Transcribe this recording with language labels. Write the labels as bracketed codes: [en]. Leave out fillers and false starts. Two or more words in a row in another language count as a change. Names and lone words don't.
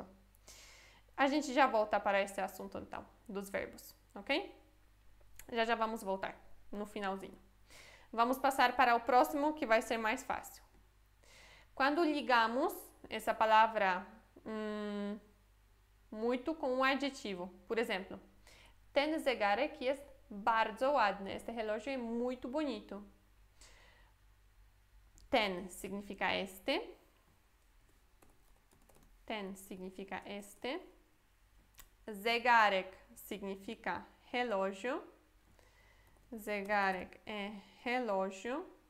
[pt] A gente já volta para esse assunto, então, dos verbos, ok? Já vamos voltar no finalzinho. Vamos passar para o próximo, que vai ser mais fácil. Quando ligamos essa palavra muito com um adjetivo, por exemplo, [pl] ten zegarek jest bardzo ładny. [pt] Este relógio é muito bonito. Ten significa este. Ten significa este. Zegarek significa relógio. Zegarek é relógio.